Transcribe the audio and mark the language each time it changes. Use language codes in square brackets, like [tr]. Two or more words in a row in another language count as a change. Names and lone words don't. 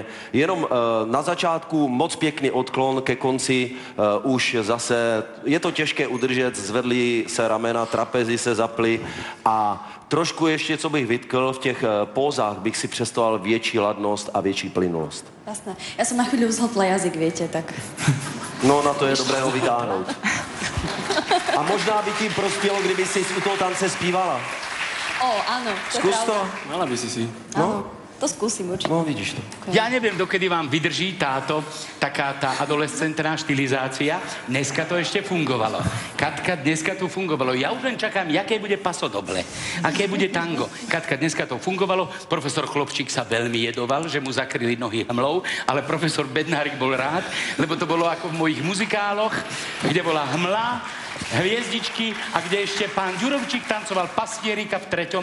[cs] Jenom na začátku moc pěkný odklon, ke konci už zase je to těžké udržet, zvedly se ramena, trapezy se zaply a trošku ještě, co bych vytkl, v těch pózách bych si představoval větší ladnost a větší plynulost. Jasné. [sk] Ja som na chvíľu zhltla jazyk, viete, tak... No, [cs] na to je dobré ho vytáhnout. A možná by ti prospělo, kdyby si u toho tance zpívala. [sk] Áno, to je [cs] Zkus [sk] pravda. [cs] to. [sk] Mala by si. Áno, to skúsim určite. No, vidíš to. Ja neviem, dokedy vám vydrží táto, taká tá adolescentná štilizácia. Dneska to ešte fungovalo. Katka, dneska to fungovalo. Ja už len čakám, jaké bude pasodoble, aké bude tango. Katka, dneska to fungovalo. Profesor Chlopčík sa veľmi jedoval, že mu zakryli nohy hmlou, ale profesor Bednárik bol rád, lebo to bolo ako v mojich muzikáloch, kde bola hmla, hviezdičky a kde ešte pán Ďurovčík tancoval pastierika v 3.